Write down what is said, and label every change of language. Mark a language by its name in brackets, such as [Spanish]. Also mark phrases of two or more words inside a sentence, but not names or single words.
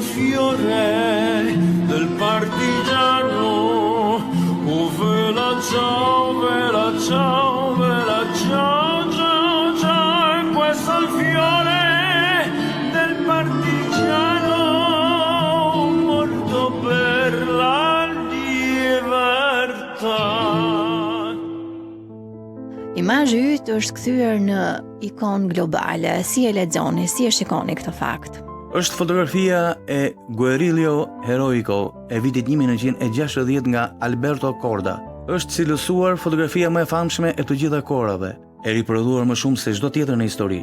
[Italian] fiore del partigiano, oh vela ciao, vela ciao, vela ciao, ciao, ciao. Questo è il fiore del partigiano morto per la libertà. [Albanian] Imazhi yt është kthyer në ikon globale. Si e lexoni, si e shikoni këtë fakt? Është fotografia e Guerrillo Heroico e vitit 1960 nga Alberto Korda. Është cilësuar fotografia më e famshme e të gjitha kohërave, e riprodhuar më shumë se çdo tjetër në histori.